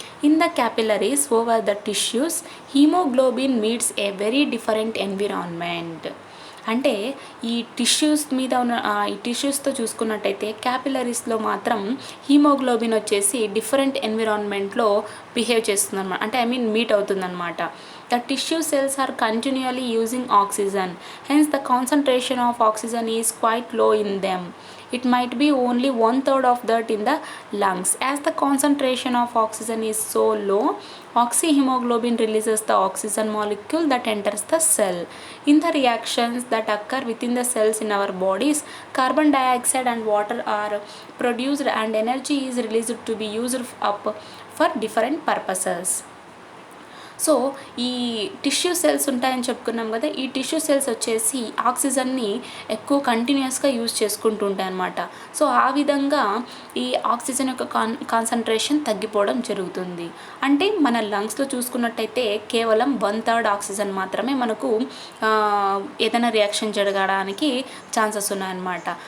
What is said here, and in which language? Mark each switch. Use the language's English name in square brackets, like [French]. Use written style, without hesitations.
[English] In the capillaries over the tissues haemoglobin meets a very different environment. [Telugu] అంటే ఈ tissues మీద ఉన్న ఈ టిష్యూస్తో చూసుకున్నట్టయితే క్యాపిలరీస్లో మాత్రం హీమోగ్లోబిన్ వచ్చేసి డిఫరెంట్ ఎన్విరాన్మెంట్లో బిహేవ్ చేస్తుందన్నమాట. అంటే మీట్ అవుతుందన్నమాట. [English] The tissue cells are continually using oxygen, hence the concentration of oxygen is quite low in them. It might be only 1/3 of that in the lungs. As the concentration of oxygen is so low, oxyhemoglobin releases the oxygen molecule that enters the cell. In the reactions that occur within the cells in our bodies, carbon dioxide and water are produced and energy is released to be used up for different purposes. [Telugu] So ఈ tissue cells ఉంటాయని చెప్పుకున్నాం కదా, ఈ tissue cells వచ్చేసి ఆక్సిజన్ని ఎక్కువ కంటిన్యూస్గా use చేసుకుంటూ ఉంటాయి అన్నమాట. సో ఆ విధంగా ఈ ఆక్సిజన్ యొక్క కాన్సన్ట్రేషన్ తగ్గిపోవడం జరుగుతుంది. అంటే మన లంగ్స్లో చూసుకున్నట్టయితే కేవలం 1/3 ఆక్సిజన్ మాత్రమే మనకు ఏదైనా రియాక్షన్ జరగడానికి ఛాన్సెస్ ఉన్నాయన్నమాట.